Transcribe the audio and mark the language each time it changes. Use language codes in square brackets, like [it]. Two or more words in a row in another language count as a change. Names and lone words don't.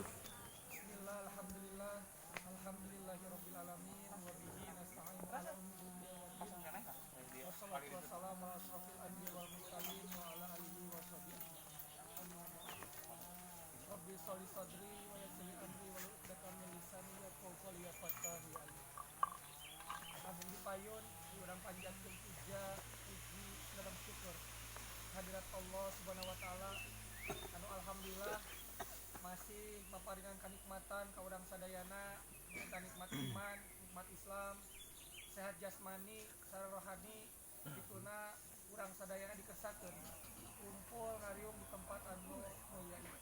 [ar] بسم الله، الحمد لله، الحمد لله رب العالمين وبه نستعين على أمور الدنيا والدين. والصلاة والسلام على أشرف الأنبياء والمرسلين وعلى آله وصحبه. رب اشرح صدري ويسر لي أمري واحلل عقدة من لساني يفقهوا قولي يفقهوا علي. [su] Abdi payun urang panjatkeun puja puji sareng syukur hadirat Allah [ar] سبحانه وتعالى [su] anu alhamdulillah masih maparingan kanikmatan ka urang sadayana nyata nikmat iman, nikmat Islam, sehat jasmani sareng rohani dituna urang sadayana dikesakeun kumpul ngariung di tempat anu mulia ieu.